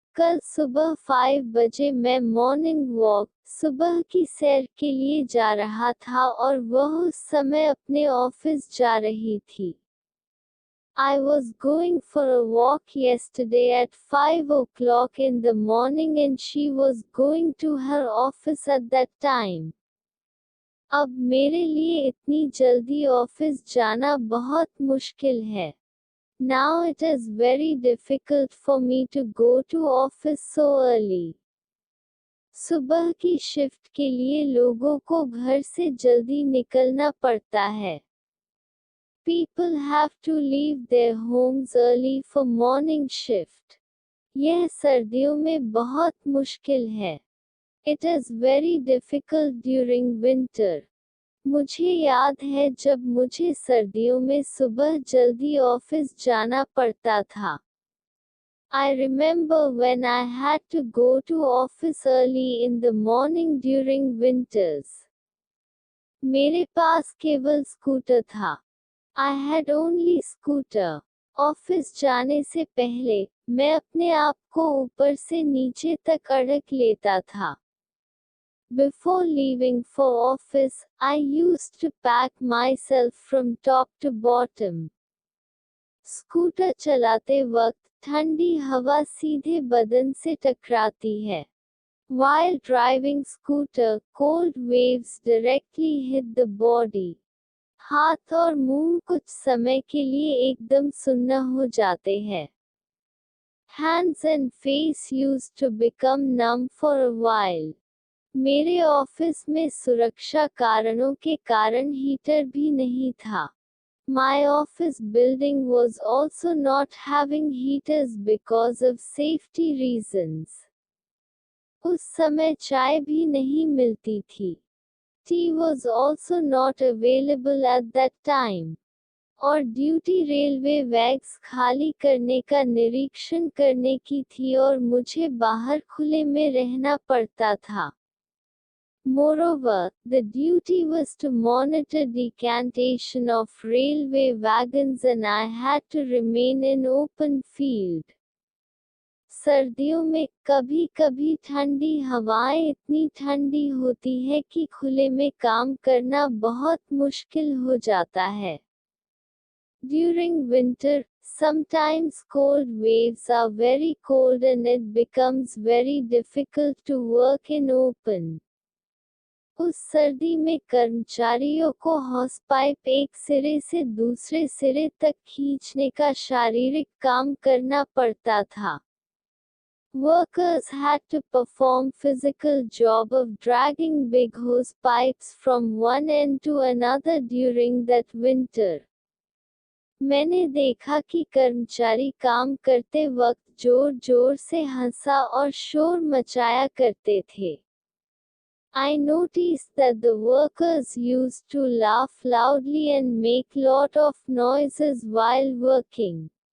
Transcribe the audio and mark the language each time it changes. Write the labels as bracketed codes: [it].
[hi] कल सुबह 5 बजे मैं मॉर्निंग वॉक सुबह की सैर के लिए जा रहा था और वह उस समय अपने ऑफिस जा रही थी। [en] I was going for a walk yesterday at 5 o'clock in the morning and she was going to her office at that time. [hi] अब मेरे लिए इतनी जल्दी ऑफिस जाना बहुत मुश्किल है। [en] Now it is very difficult for me to go to office so early. [hi] सुबह की शिफ्ट के लिए लोगों को घर से जल्दी निकलना पड़ता है। [en] People have to leave their homes early for morning shift. [hi] यह सर्दियों में बहुत मुश्किल है। [en] It is very difficult during winter. [hi] मुझे याद है जब मुझे सर्दियों में सुबह जल्दी ऑफिस जाना पड़ता था। [en] I remember when I had to go to office early in the morning during winters. [hi] मेरे पास केवल स्कूटर था। [en] I had only scooter. [hi] Office जाने से पहले मैं अपने आप को ऊपर से नीचे तक अड़क लेता था। [en] Before leaving for office, I used to pack myself from top to bottom. [hi] Scooter चलाते वक्त ठंडी हवा सीधे बदन से टकराती है। [en] While driving scooter, cold waves directly hit the body. [hi] हाथ और मुंह कुछ समय के लिए एकदम सुन्न हो जाते हैं। [en] Hands and face used to become numb for a while. [hi] मेरे ऑफिस में सुरक्षा कारणों के कारण हीटर भी नहीं था। [en] My office building was also not having heaters because of safety reasons. [hi] उस समय चाय भी नहीं मिलती थी। [en] Tea was also not available at that time. [hi] और ड्यूटी रेलवे बैग्स खाली करने का निरीक्षण करने की थी और मुझे बाहर खुले में रहना पड़ता था। [en] Moreover, the duty was to monitor decantation of railway wagons and I had to remain in open field. [hi] सर्दियों में कभी-कभी ठंडी हवाएं इतनी ठंडी होती है कि खुले में काम करना बहुत मुश्किल हो जाता है। [en] During winter, sometimes cold waves are very cold and it becomes very difficult to work in open. [hi] उस सर्दी में कर्मचारियों को हॉस पाइप एक सिरे से दूसरे सिरे तक खींचने का शारीरिक काम करना पड़ता था। [en] Workers had to perform physical job of dragging big hose pipes from one end to another during that winter. [hi] मैंने देखा कि कर्मचारी काम करते वक्त जोर-जोर से हंसा और शोर मचाया करते थे। [en] I noticed that the workers used to laugh loudly and make lot of noises while working.